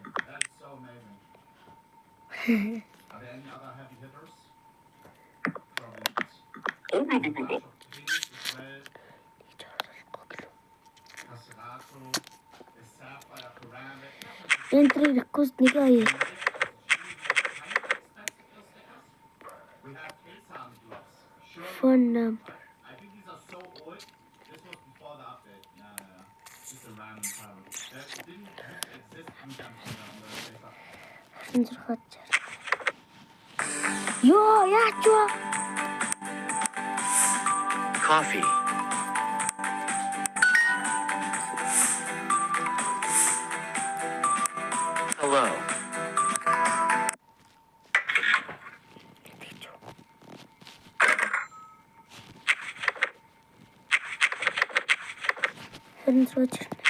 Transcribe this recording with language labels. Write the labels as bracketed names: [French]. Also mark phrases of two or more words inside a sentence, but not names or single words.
[English] That is so amazing. Are there any other heavy hitters? Probably not. As well. Caserato, Sapphire, Ceramic. Entry request [Mongolian] нэг аяа. [English] Phone number. I think these are so old. This was before the update. Yeah. Just a random title. It didn't exist on the paper. [Mongolian] Ёо, яач вэ? [English] Coffee. Hello. Friends watch.